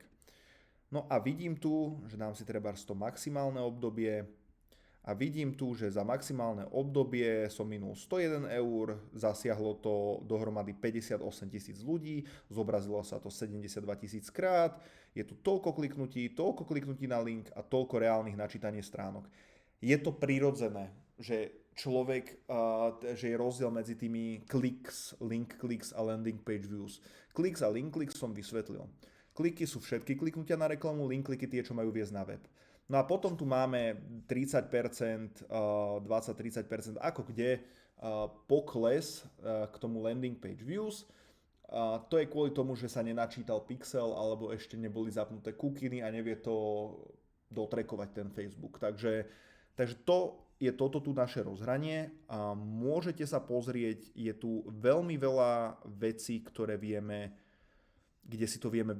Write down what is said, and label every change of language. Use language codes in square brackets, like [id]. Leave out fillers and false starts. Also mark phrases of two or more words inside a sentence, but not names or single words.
[sk] No a vidím tu, že dám si trebárs to maximálne obdobie a vidím tu, že za maximálne obdobie som minul 101 eur, zasiahlo to dohromady 58 000 ľudí, zobrazilo sa to 72 000 krát, je tu toľko kliknutí na link a toľko reálnych načítanie stránok. Je to prirodzené, že že je rozdiel medzi tými [en] link clicks [sk] a [en] landing page views. [sk] Clicks a [en] link clicks [sk] som vysvetlil. Kliky sú všetky kliknutia na reklamu, link kliky tie, čo majú viesť na web. No a potom tu máme 30%, 20-30%, ako kde pokles k tomu [en] landing page views. [sk] To je kvôli tomu, že sa nenačítal pixel alebo ešte neboli zapnuté kukiny a nevie to dotrackovať ten Facebook. Takže Takže to je toto tu naše rozhranie a môžete sa pozrieť, je tu veľmi veľa vecí, kde si to vieme